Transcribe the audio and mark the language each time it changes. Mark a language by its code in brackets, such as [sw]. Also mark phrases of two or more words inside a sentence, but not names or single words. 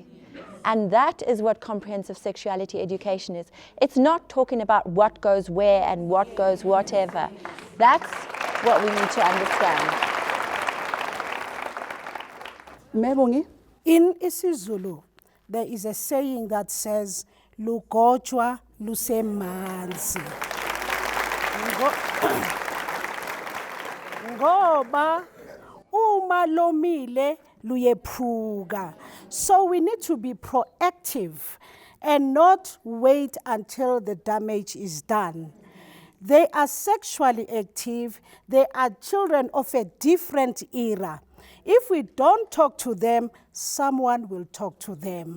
[en] And that is what comprehensive sexuality education is. It's not talking about what goes where and what goes whatever. That's what we need to understand. Mebongi? In isiZulu, there is a saying that says, [zu] "Lugotshwa lusemanzi." Ngoba uma lomile luyephuka. [en] So we need to be proactive and not wait until the damage is done. They are sexually active. They are children of a different era. If we don't talk to them, someone will talk to them.